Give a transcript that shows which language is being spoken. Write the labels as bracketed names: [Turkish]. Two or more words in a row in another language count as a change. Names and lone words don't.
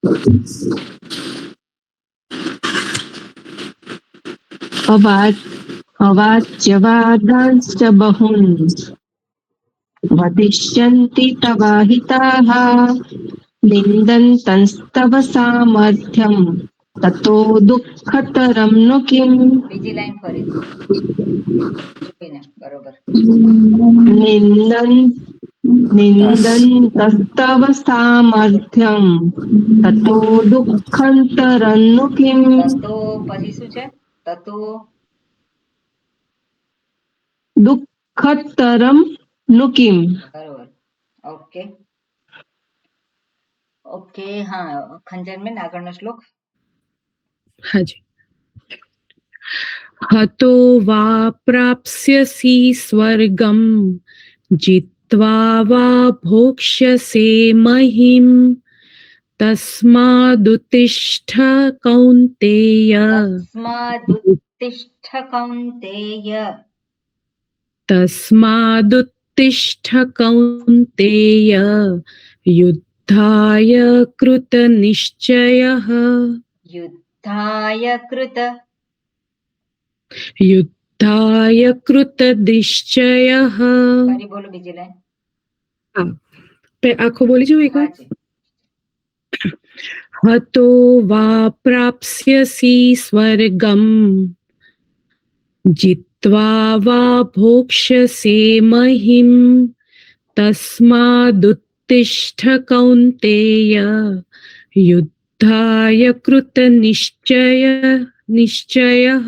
[Sanskrit] अवाच्यवादांश्च बहून् वदिष्यन्ति तवाहिताः निन्दन्तस्तव सामर्थ्यं ततो दुःखतरं नु किम् [Gujarati] બીજી લાઈન ફરી બરોબર [Sanskrit] निन्दन्तस्तव सामर्थ्यं ततो दुःखतरं नु किम् [Gujarati] ततो પછી શું છે તતો [Sanskrit] दुःखतरं नु किम् [Gujarati] બરોબર ઓકે ઓકે હાં ખંજન મેં આગળનો શ્લોક [Sanskrit] હાજી हतो वा प्राप्स्यसि स्वर्गं जित्वा वा भोक्ष्यसे महीम् तस्मादुत्तिष्ठ कौन्तेय तस्मादुत्तिष्ठ कौन्तेय तस्मादुत्तिष्ठ कौन्तेय युद्धाय कृतनिश्चयः युद्धाय कृतनिश्चयः [Gujarati] ફરી બોલો બીજી લાઈન આખો બોલી જવું એક વાર હાજી [Sanskrit] हतो वा प्राप्स्यसि स्वर्गं जित्वा वा भोक्ष्यसे महीम् तस्मादुत्तिष्ठ कौन्तेय युद्धाय कृतनिश्चयः